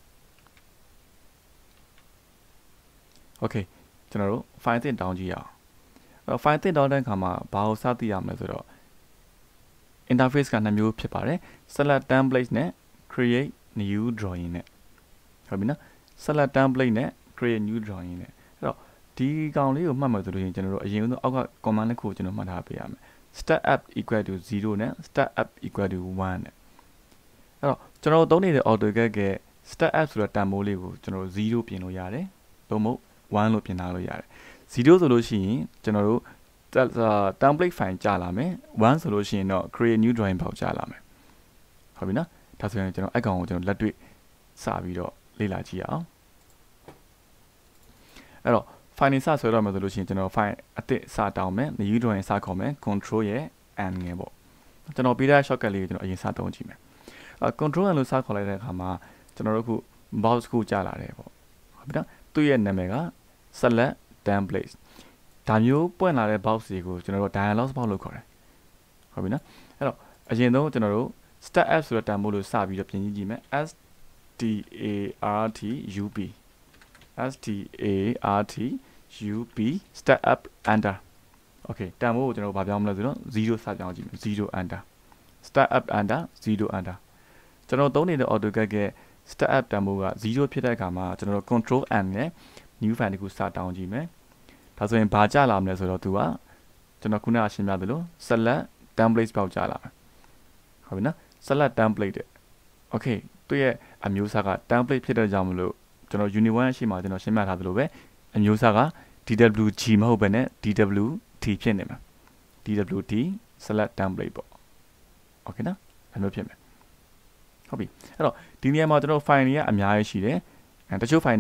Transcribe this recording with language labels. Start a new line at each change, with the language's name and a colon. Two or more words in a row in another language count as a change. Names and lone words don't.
Burmese: Okay ကျွန်တော်တို့ file အသစ်တောင်းကြည့်ရအောင်အဲ့တော့ file အသစ်တောင်းတဲ့အခါမှာဘာကိုစသိရမလဲဆိုတော့ interface ကနှစ်မျိုးဖြစ်ပါတယ်
English: select template
Burmese: နဲ့
English: create new drawing
Burmese: နဲ့ဟုတ် ပြီနော်
English: select template
Burmese: နဲ့
English: create new drawing
Burmese: နဲ့အဲ့တော့ဒီကောင်လေးကိုမှတ်မယ်ဆိုလို့ရှိရင်ကျွန်တော်တို့အရင်ဆုံးအောက်က command တစ်ခုကိုကျွန်တော်မှတ်ထား ပေးရမယ်
English: start up equal to 0
Burmese: နဲ့
English: start up equal to 1
Burmese: နဲ့အဲ့တော့ကျွန်တော်တို့သုံးနေတဲ့ AutoCAD က
English: start up
Burmese: ဆိုတဲ့တန်ဖိုးလေးကိုကျွန်တော်တို့0ပြင်လို့ရတယ်သို့မဟုတ်1လို့ပြင်ထားလို့ရတယ်0ဆိုလို့ရှိရင်ကျွန်တော်တို့
English: template file
Burmese: ကြာလာမယ်1ဆိုလို့ရှိရင်တော့
English: create new drawing
Burmese: ပေါ့ကြာလာမယ်ဟုတ်ပြီနော်ဒါဆိုရင်ကျွန်တော်အကောင်ကိုကျွန်တော်လက်တွေ့စပြီးတော့လေ့လာကြည့်အောင် အဲ့တော့ file နေစဆွဲတော့မယ်ဆိုလို့ရှိရင်ကျွန်တော် file အသစ်စတောင်းမယ်
English: new drawing
Burmese: စခေါ်မယ် control ရဲ့ n ငယ်ပေါ့ကျွန်တော်ပေးတဲ့ shortcut လေးကိုကျွန်တော်အရင်စသုံးကြည့်မယ်
English: control n
Burmese: လို့စခေါ်လိုက်တဲ့အခါမှာကျွန်တော်တို့အခု mouse ကိုကြာလာတယ်ပေါ့ဟုတ်ပြီနော်သူ့ရဲ့နာမည်က
English: select template
Burmese: ဒါမျိုးပွင့်လာတဲ့ box တွေကိုကျွန်တော်တို့
English: dialog box
Burmese: လို့ခေါ်တယ်ဟုတ်ပြီနော်အဲ့တော့အရင်ဆုံးကျွန်တော်တို့
English: start up
Burmese: ဆိုတဲ့တန်ဖိုးလို့စပြီးတော့ပြင်ကြည့်မယ်
English: STARTUP start up enter okay
Burmese: တ န်ဖိုးကိုကျွန်တော်တို့ဗာပြောင်းမလဲဆိုတော့0စပြောင်းကြည့်မယ်
English: 0 enter start up enter 0 enter
Burmese: ကျွန်တော်သုံးနေတဲ့ AutoCAD က
English: start up
Burmese: တန်ဖိုးက0ဖြစ်တဲ့အခါမှာကျွန်တော်တို့
English: control n
Burmese: နဲ့
English: new file
Burmese: တခုစတောင်းကြည့်မယ်ဒါဆိုရင်ဘာကြာလာမလဲဆိုတော့သူကကျွန်တော်ခုနကရှင်းပြသလို
English: select template
Burmese: ပေါက်ကြာလာမယ်ဟုတ်ပြီနော်
English: select template okay
Burmese: သူ့ရဲ့အ မျိုးအစားက template ဖြစ်တဲ့ကြောင့်မလို့ကျွန်တော် unit 1ရှိမှကျွန်တော်ရှင်းပြထားသလိုပဲအမျိုးအစားက DWG မဟုတ်ဘဲနဲ့ DWT ဖြစ်နေမှာ
English: DWT select template
Burmese: ပေါ့ okay နော်အဲ့လိုဖြစ်မယ်ဟုတ်ပြီအဲ့တော့ဒီနေရာမှာကျွန်တော် file တွေကအများကြီးရှိတယ်တချို့ file